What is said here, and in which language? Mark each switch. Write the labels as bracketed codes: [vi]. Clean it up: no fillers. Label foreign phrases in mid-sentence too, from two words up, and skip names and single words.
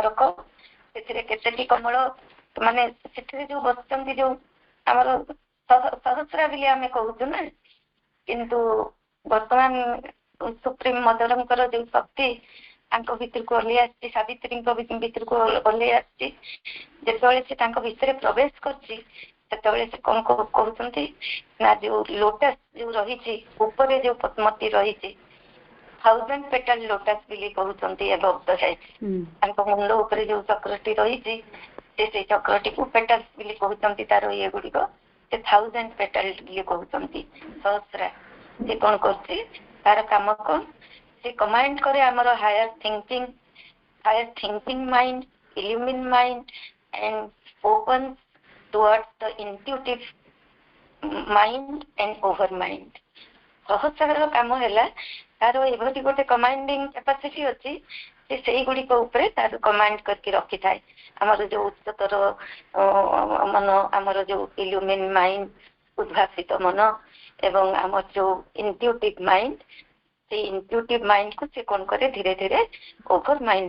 [or] ସେଥିରେ କେତେଟି କମଳ, ମାନେ ସେଥିରେ ଯୋଉ ବସିଛନ୍ତି ଯୋଉ ଆମର ସହସ୍ରା ବୋଲି ଆମେ କହୁଛୁ ନା, କିନ୍ତୁ ବର୍ତ୍ତମାନ [en] supreme motherଙ୍କର [or] ଯୋଉ ଶକ୍ତି ତାଙ୍କ ଭିତରକୁ ଓହ୍ଲେଇ ଆସିଛି, ସାବିତ୍ରୀଙ୍କ ଭିତରକୁ ଓହ୍ଲେଇ ଆସିଛି, ଯେତେବେଳେ ସେ ତାଙ୍କ ଭିତରେ ପ୍ରବେଶ କରୁଛି ସେତେବେଳେ ସେ କଣ କହୁଛନ୍ତି ନା ଯୋଉ ଲୋଟସ୍ ଯୋଉ ରହିଛି ଉପରେ ଯୋଉ ପଦ୍ମଟି ରହିଛି 1000 [en] petal lotus [or] ବୋଲି କହୁଛନ୍ତି [en] above the head [or] ତାଙ୍କ ମୁଣ୍ଡ ଉପରେ ଯୋଉ ଚକ୍ରଟି ରହିଛି ସେ ଚକ୍ରଟିକୁ ପେଟାଲ ବୋଲି କହୁଛନ୍ତି ତାର ଇଏ ଗୁଡିକ ସେ 1000 petal ବୋଲି କହୁଛନ୍ତି ସହସ୍ରା ସେ କଣ କରୁଛି ତାର କାମ କଣ ସେ କମାଣ୍ଡ କରେ ଆମର [en] higher thinking mind illumine mind and opens towards the intuitive mind and over mind [or] ସହସ୍ରାର କାମ ହେଲା ତାର ଏଭଳି ଗୋଟେ [en] commanding capacity [or] ଅଛି ଯେ ସେଇଗୁଡିକ ଉପରେ ତାର କମାଣ୍ଡ କରିକି ରଖିଥାଏ ଆମର ଯୋଉ ଉଚ୍ଚତର ମନ ଆମର ଯୋଉ [en] illumine mind [or] ଉଦ୍ଭାସିତ ମନ ଏବଂ ଆମର ଯୋଉ [en] intuitive mind [or] ସେଇ [en] intuitive mind [or] କୁ ସେ କଣ କରେ ଧୀରେ ଧୀରେ [en] over mind